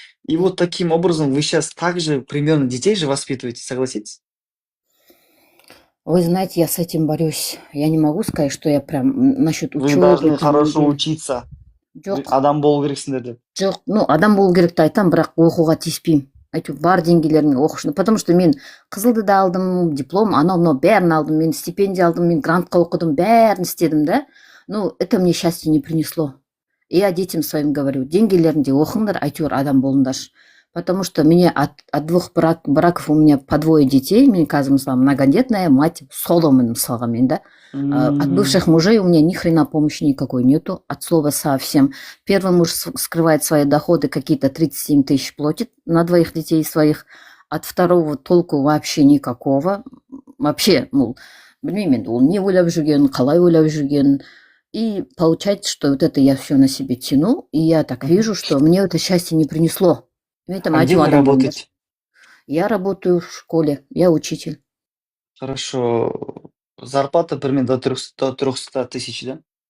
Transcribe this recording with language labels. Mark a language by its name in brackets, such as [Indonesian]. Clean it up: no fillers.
[Russian] И вот таким образом вы сейчас также примерно детей же воспитываете, согласитесь? Вы знаете, я с этим борюсь. Я не могу сказать, что я прям насчет Вы учебы. должны хорошо учиться. [Kazakh] Жоқ, Адам болу керексіңдер деп. жоқ. Адам болу керекті айтам, бірақ оқуға тиіспеймін. Әйтеуір бар деңгейлермен оқушыны. [Russian] Потому что [Kazakh] мен қызылды да алдым, диплом, анау бәрін алдым, мен стипендия алдым, мен грантқа оқыдым, бәрін істедім, да. [Russian] Это мне счастье не принесло. И я детям своим говорю, [Kazakh] деңгейлерінде оқыңдар, әйтеуір адам болыңдаршы. [Russian] Потому что мне от 2 браков у меня по 2 детей, [Kazakh] мен қазір мысалы [Russian] многодетная мать, [Kazakh] соломын мысалға мен, [Russian] да. От бывших мужей у меня ни хрена помощи никакой нету, от слова совсем. Первый муж скрывает свои доходы, какие-то 37 тысяч платит на 2 детей своих, от второго толку вообще никакого. Вообще, [Kazakh] білмеймін, ол не ойлап жүрген, қалай ойлап жүрген. [Russian] И получается, что вот это я все на себе тяну, и я так вижу, что мне это счастье не принесло. А где вы работаете? Я работаю в школе, я учитель. Хорошо. Зарплата примерно до 300 тысяч, да?